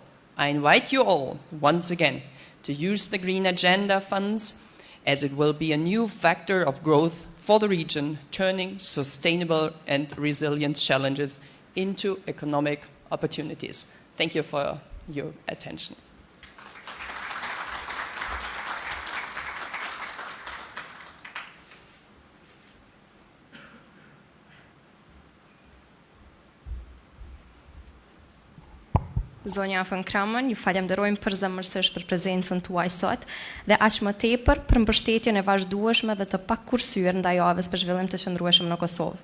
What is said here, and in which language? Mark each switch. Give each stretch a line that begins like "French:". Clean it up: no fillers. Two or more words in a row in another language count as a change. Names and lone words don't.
English: I invite you all, once again, to use the Green Agenda funds, as it will be a new factor of growth for the region, turning sustainable and resilient challenges into economic opportunities. Thank you for your attention.
Albanian: Zonja von Kramon, ju falenderojmë përzemërsisht për prezencën tuaj sot dhe aq më tepër për mbështetjen e vazhdueshme dhe të pakurrësyer ndaj javës për zhvillim të qëndrueshëm në Kosovë.